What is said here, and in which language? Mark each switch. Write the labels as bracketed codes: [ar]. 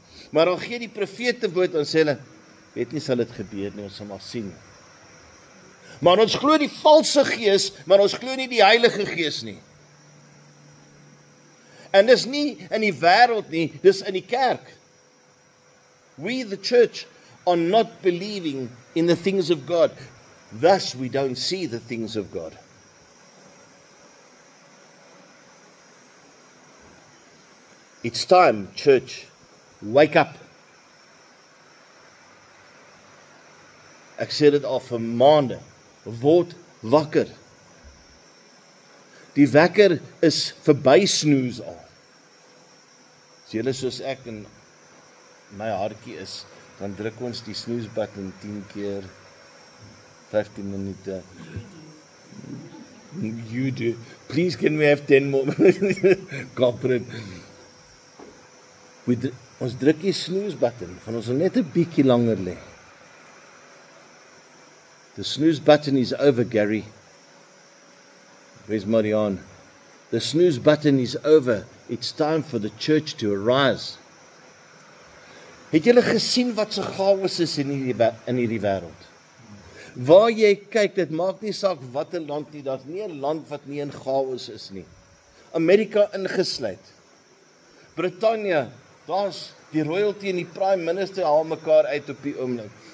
[af] Maar dan gee die profete woord, en sê hulle, weet nie sal dit gebeur nie, ons sal maar sien. Maar ons glo die valse gees, maar ons glo nie die heilige gees nie. En dis nie in die wêreld nie, dis in die kerk. [en] We, the church, are not believing in the things of God. Thus we don't see the things of God. It's time, church, wake up. [af] Ek sê dit al vir maande. Word wakker. Die wekker is verby snoes al. As julle soos ek en my hartjie is, dan druk ons die snooze button 10 keer 15 minute. [en] You do. Please can we have 10 more minutes? Corporate. [af] Ons druk die snooze button, van ons wil net 'n bietjie langer lê. [en] The snooze button is over, Gary. Where's Marianne? The snooze button is over. It's time for the church to arise. [af] Het julle gesien wat se chaos is in hierdie wêreld? Waar jy kyk, dit maak nie saak watter land nie, daar's nie 'n land wat nie in chaos is nie. Amerika ingesluit. Britannia, daar's die royalty en die prime minister haal mekaar uit op die oomblik.